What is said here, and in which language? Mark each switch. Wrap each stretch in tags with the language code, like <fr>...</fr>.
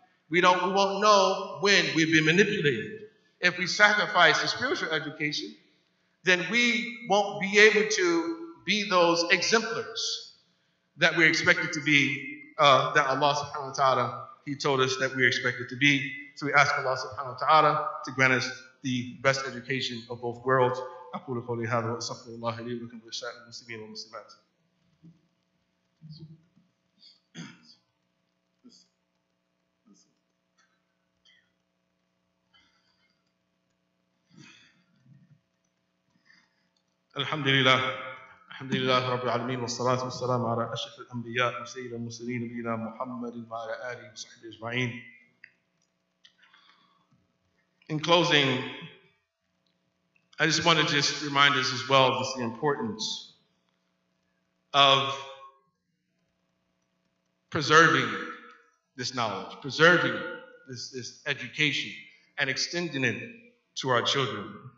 <en>We won't know when we've been manipulated. If we sacrifice the spiritual education, then we won't be able to be those exemplars that we're expected to be, that Allah subhanahu wa ta'ala, He told us that we're expected to be. So we ask Allah subhanahu wa ta'ala to grant us the best education of both worlds.</en> <ar>أقول قولي هذا وأستغفر الله لي ولكم ولسائر المسلمين والمسلمات. الحمد لله رب العالمين والصلاة والسلام على أشرف الأنبياء وسيد المرسلين نبينا محمد وعلى آله وصحبه أجمعين.</ar> <en>In closing, I just want to remind us as well of the importance of preserving this knowledge, preserving this education, and extending it to our children.</en>